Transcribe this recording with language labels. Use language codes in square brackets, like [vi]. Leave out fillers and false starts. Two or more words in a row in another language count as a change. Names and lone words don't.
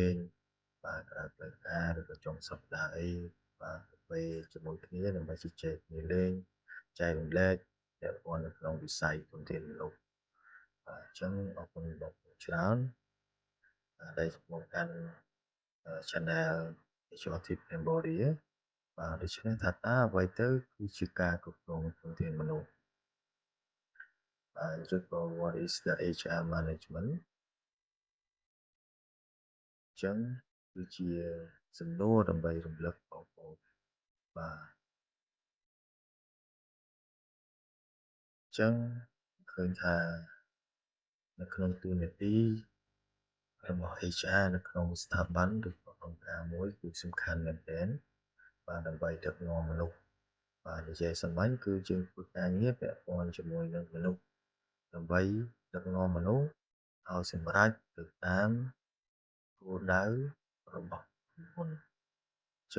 [km] ងបាទក្រៅផ្លូវការឬក៏ចុងសប្តាហ៍អីបាទពេលជាមួយគ្នាដើម្បីជជែកគ្នាលេងចែករំលែកពាក់ព័ន្ធនៅក្នុងវិស័យធនធានមនុស្សបាទអញ្ចឹងអរគុណបងប្អូនច្រើនដែលមកកាន់ channel HR Tip Cambodia បាទដូច្នេះថាតើអ្វីទៅគឺជាការគ្រប់គ្រងធនធានមនុស្ស បាទឬក៏ [en] what is the HR management [km] អញ្ចឹងគឺជាសំណួរដើម្បីរំលឹកបងប្អូនបាទអញ្ចឹងឃើញ ថានៅក្នុងតួនាទីរបស់ HR នៅក្នុងស្ថាប័នឬក៏អង្គការមួយគឺសំខាន់មែនទែនបាទដើម្បីដឹកនាំមនុស្សបាទនិយាយសាមញ្ញគឺយើងធ្វើការងារពាក់ព័ន្ធជាមួយនឹងមនុស្សដើម្បីដឹកនាំមនុស្សឲ្យសម្រេចទៅតាមគោលដៅរបស់ក្រុមហ៊ុនអញ្ចឹង